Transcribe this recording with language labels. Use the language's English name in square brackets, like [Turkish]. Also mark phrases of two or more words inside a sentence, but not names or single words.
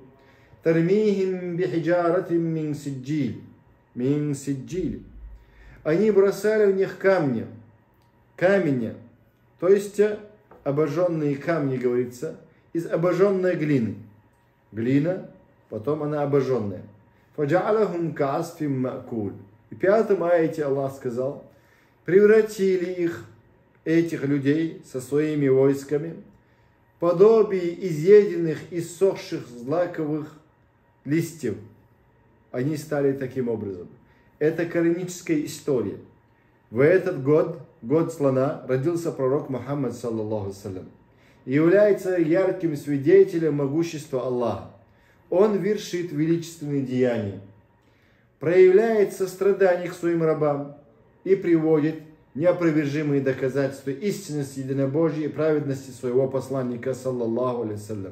[Arabic] ترميهم بحجارة من سجيل. من سجيل. [Russian] Они бросали в них камня. То есть обожженные камни, говорится, из обожженной глины. Глина, потом она обожженная. [Arabic] فجعلهم كعصف مأكول. [Russian] И в 5-м аяте Аллах сказал: превратили их, этих людей со своими войсками, подобие изъеденных, иссохших злаковых листьев. Они стали таким образом. Это каноническая история. В этот год слона, родился пророк Мухаммад [Arabic] صلى الله عليه وسلم. [Russian] И является ярким свидетелем могущества Аллаха. Он вершит величественные деяния, проявляет сострадание к своим рабам и приводит неопровержимые доказательства истинности, единобожия и праведности своего посланника, [Arabic] صلى الله عليه وسلم.